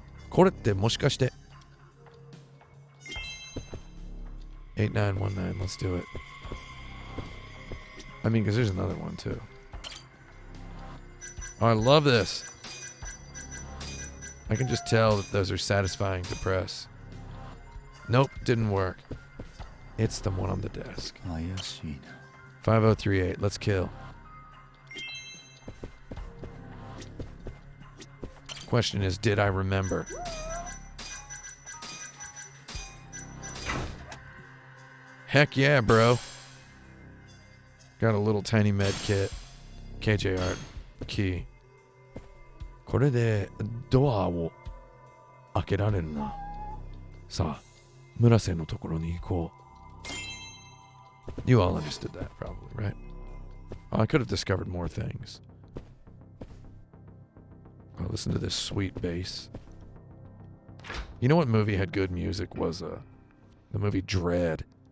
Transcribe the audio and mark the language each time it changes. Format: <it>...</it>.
<ja>これってもしかして 8919,</ja> <en>let's do it. I mean, because there's another one too. Oh, I love this. I can just tell that those are satisfying to press. Nope, didn't work. It's the one on the desk.</en> <ja>怪しいな。</ja> <en>5038, let's kill. Question is, did I remember? Heck yeah, bro. Got a little tiny med kit. KJ art. Key.</en> <ja>これでドアを開けられるな。さあ、村瀬のところに行こう。</ja> <en>You all understood that, probably, right? Oh, I could have discovered more things. Oh, listen to this sweet bass. You know what movie had good music was the movie Dread.</en>